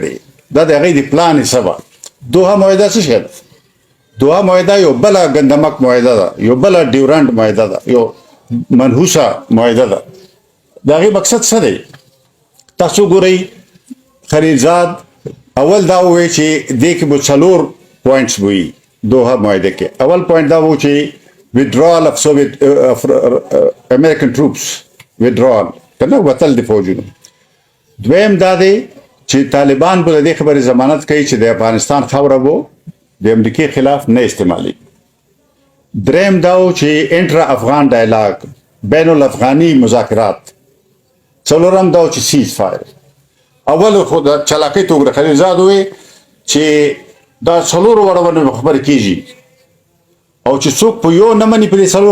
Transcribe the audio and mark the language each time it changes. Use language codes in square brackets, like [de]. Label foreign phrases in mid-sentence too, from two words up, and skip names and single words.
[ps] دی دا د هغوی د پلان حصه وه دوها معاهده څه شی ده دوها معاهده یو بله ګندمک معاهده ده یو بله ډیورنډ معاهده ده یو منحوسه معاهده ده د هغې مقصد څه دی تاسو ګورئ خلیلزاد اول دا ووی چې دې کې به 4 پوینټس وي دوها معاهده کې اول پوینټ دا و چې [en] withdrawal of Soviet American troops withdrawal [ps] کنه وتل د فوجونو دویم دا دی چې طالبان په دې خبرې ضمانت کوي چې د افغانستان خاوره وو د امریکای خلاف نه استعمالي دریم دا و چې [en] intra Afghan dialogue [ps] بین الافغاني مذاکرات څلورم دا و چې [en] cease fire [ps] اول خو د چلاکۍ توګه خلیلزاد وی چې دا څلور وړونه خبرې کیږي او چې څوک په یو نه مني په دې څلور